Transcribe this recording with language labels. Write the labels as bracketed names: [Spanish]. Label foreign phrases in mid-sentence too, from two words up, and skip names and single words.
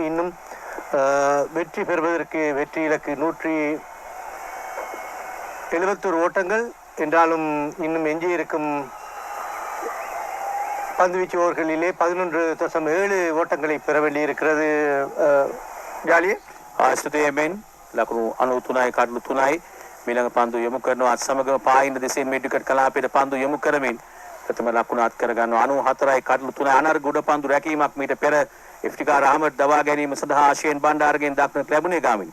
[Tamil] இன்னும் வெற்றி பெறுவதற்கு வெற்றி இலக்கு 171 ஓட்டங்கள் என்றாலும் இன்னும் எஞ்சியிருக்கும் பந்துவீச்சு ஓவர்களிலே 11.7 ஓட்டங்களை பெற வேண்டியிருக்கிறது. ஜாலியே [Sinhala] ආස්තුතියෙන් ලකුණු 93යි කඩලු 3යි මීළඟ පන්දු යොමු කරනවා. අත් සමගම පායින් දෙසින් මිඩ් විකට් කලාපයට පන්දු යොමු කරමින් ප්‍රථම ලකුණ අත් කර ගන්නවා. 94යි කඩලු 3යි අනර්ග උඩ පන්දු රැකීමක් මීට පෙර ඉෆ්තිකාර් අහමඩ් දවා ගැනීම සඳහා ආශේන් බණ්ඩාරගෙන් දක්නට ලැබුණේ ගාමිණි.